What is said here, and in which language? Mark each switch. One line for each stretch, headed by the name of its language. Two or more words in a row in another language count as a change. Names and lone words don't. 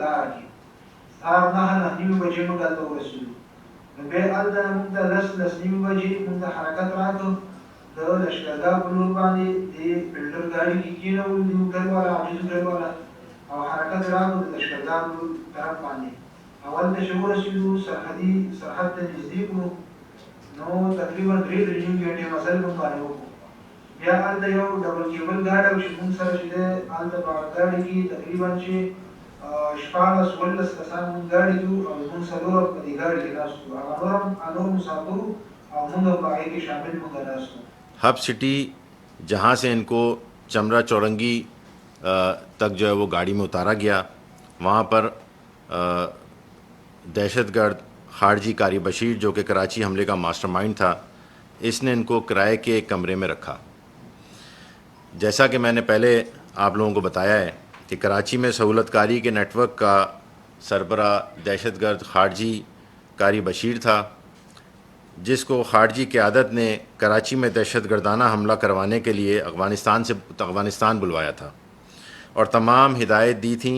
Pashto: لاره کې سهار 9:30 بجې موږ هلته ورسېدو نو بیا هلته موږ ته 10:30 بجې موږ ته حرکت راکړ د لښکرګاه په لور باندې د فلټر ګاډي کې کېنولو د هوټل والا عاجز هوټل والا او حرکت راکړو د لښکرګاه طرف باندې اول ته چې ورسېدو سرحد ته نږدې کړو نو تقریبا 3 ګنټې مزل موږ باندې وکړو بیا هلته یو ډبل کیبل ګاډی و چې موږ سره چې دی هلته په هغه ګاډي کې تقریبا چې 14-15 کسان موږ ګاډي کې وو او موږ څلور په دې ګاډي کې ناست وو هغه نور مسافر وو او موږ په هغې کې شامل موږ ناست وو
Urdu: ہب سٹی جہاں سے ان کو چمرا چورنگی تک جو ہے وہ گاڑی میں اتارا گیا وہاں پر دہشت گرد خارجی قاری بشیر جو کہ کراچی حملے کا ماسٹر مائنڈ تھا اس نے ان کو کرائے کے ایک کمرے میں رکھا جیسا کہ میں نے پہلے آپ لوگوں کو بتایا ہے کہ کراچی میں سہولت کاری کے نیٹ ورک کا سربراہ دہشت گرد خارجی قاری بشیر تھا، جس کو خارجی قیادت نے کراچی میں دہشت گردانہ حملہ کروانے کے لیے افغانستان بلوایا تھا اور تمام ہدایت دی تھیں۔